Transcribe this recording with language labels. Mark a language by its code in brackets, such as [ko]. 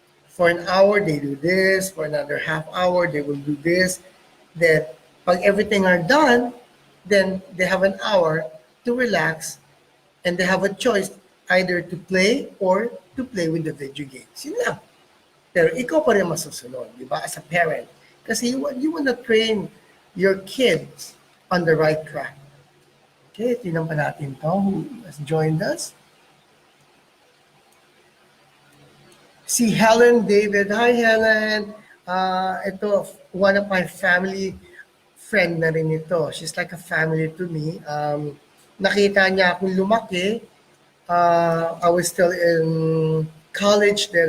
[en] For an hour, they do this. For another half hour, they will do this. Then, pag everything are done, then they have an hour to relax and they have a choice either to play or to play with the video games. [tl] Yun lang. Pero ikaw pa rin masusunod, di ba? [en] As a parent. Kasi you want to train your kids on the right track. Okay, [tl] tingnan pa natin [en] to who has joined us. Si Helen David. Hi, Helen. Ito, one of my family friend [tl] na rin ito. [en] She's like a family to me. [tl] Nakita niya akong lumaki. [en] I was still in college there.